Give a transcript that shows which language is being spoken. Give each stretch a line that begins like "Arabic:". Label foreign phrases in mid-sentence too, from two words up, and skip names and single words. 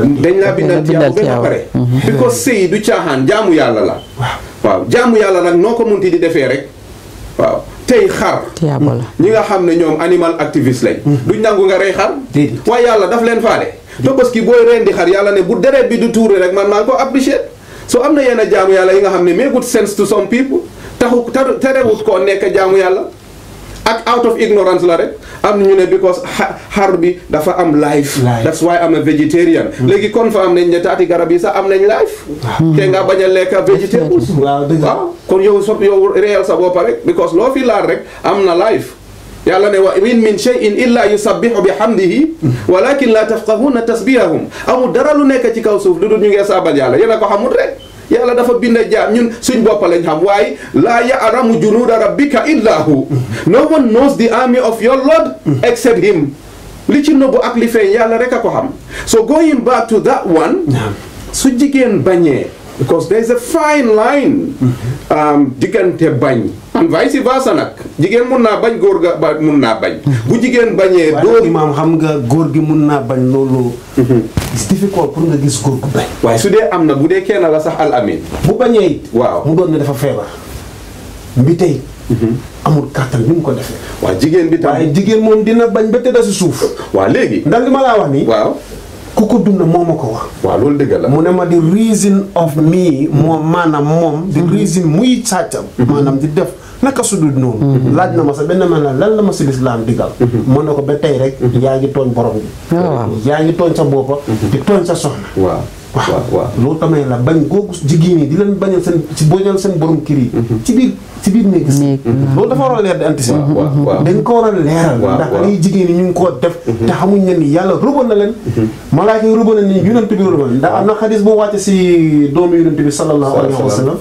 Wolof: dañ laa bindal tiyaabo ba pare because sëy du caaxaan jaamu yàlla la waaw jaamu yàlla nag noo ko munti di defee rek waaw tey xar ñi nga xam ne ñoom animal activiste lañ duñ nangu nga rey xar waaye yàlla daf leen faale to
French: parce que
Wolof: booy rendi xar yàlla ne bu deret bi du tuure rek man maa ngi ko
English: appreciate so
Wolof: am na yenn jaamu yàlla yi nga xam ne
English: make good sense to some people
Wolof: terewut koo nekk jaamu yàlla ak
English: out of ignorance
Wolof: la rek am na ñu ne because xar bi dafa am
English: life that's why I'm a vegetarian
Wolof: léegi kon fa am nañ ne taati garab yi sax am nañ life te nga bañ a lekk vegetables waaw kon yow réyal sa bopp rek because loo fi laal rek am na life yàlla ne
Arabic: وإن من شيء إلا يسبح بحمده ولكن لا تفقهون تسبيحهم
Wolof: amul dara lu nekk ci kaw suuf lu dul ñu ngi saabal yàlla yéen a ko xamul rek yàlla dafa bind jaam ñun suñ bopp lañ xam waaye
Arabic: لا يعلم جنود ربك إلا هو
English: no one knows the army of your Lord except him
Wolof: li ci nëbbu ak li feeñ yàlla rek a ko xam
English: so going back to that one
Wolof: su jigéen bañee
English: because there is a fine line
Wolof: diggante bañ
English: and vice versa
Wolof: nag jigéen mun naa bañ góor ga ba mun naa bañ bu jigéen bañee doo imaam xam nga góor gi mun naa bañ loolu
English: it's difficult
Wolof: pour nga gis góor gu bañ waaye su dee am na bu dee kenn la sax al amin bu bañee it waaw mu doon ne dafa feebar mbi tey amul kàttan ni mu ko defee waaw jigéen bi tam waaye jigéen moom dina bañ ba tëdda si suuf waaw léegi ndax li ma laa wax nii waaw ku ko dund moo ma ko wax waaw loolu dëgg la mu ne ma
English: the reason of me
Wolof: moom maanaam moom
English: the reason
Wolof: muy sàccam maanaam di def naka su dul noonu laaj na ma sa benn man lan la ma si lislaam digal mën na ko ba tey rek yaa ngi tooñ borom bi yaa ngi tooñ sa boppa di tooñ sa soxna waaw loolu tamit la bañ googu jigéen yi di leen bañal seen ci boñal seen borom kër yi ci biir néeg si loolu dafa war a leer di anticiper dañ ko war a leeral ndax lii jigéen yi ñu ngi koo def te xamuñ ne ni yàlla rëbal na leen malaaka yi rëbal na ni yonent bi rëbal ndax am na xadis bu wàcce si doomu yonent bi
Arabic: صلى الله عليه وسلم